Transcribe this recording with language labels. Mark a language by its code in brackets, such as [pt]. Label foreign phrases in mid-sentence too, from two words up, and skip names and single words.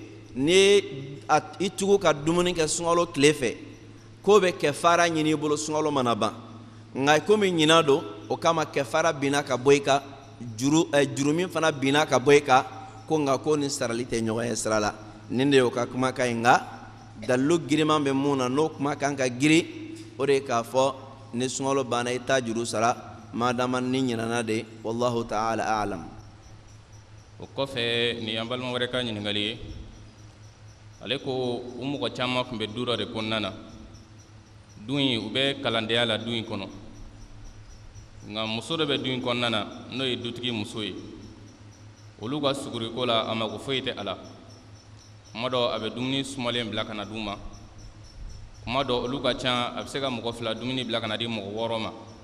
[bm] ni i tugu ka dumuni kɛ sunkalo tile fɛ k'o bɛ kɛfara ɲini i bolo sunkalo mana ban nka komi ɲinan don o kama kɛfara binna ka bɔ i kan juru min fana binna ka bɔ i kan ko nka ko nin sarali tɛ ɲɔgɔn ye sira la nin de y'o ka kumakan ye nka dalilu giriman bɛ mun na n'o kumakan ka giri o de ye k'a fɔ ni sunkalo banna i t'a juru sara madama ni ɲinana de [ar] والله تعالى أعلم [bm] o kɔfɛ ni an balima wɛrɛ ka ɲininkali ye ale ko u mɔgɔ caman tun bɛ du dɔ de kɔnɔna na du in u bɛ kalandenya la du in kɔnɔ nka muso dɔ bɛ du in kɔnɔna na n'o ye dutigi muso ye olu ka suguriko la a mako foyi tɛ a la kuma dɔ a bɛ dumuni sumalen bila ka na d'u ma kuma dɔ olu ka ca a bɛ se ka mɔgɔ 2 dumuni bila ka na di mɔgɔ 6 ma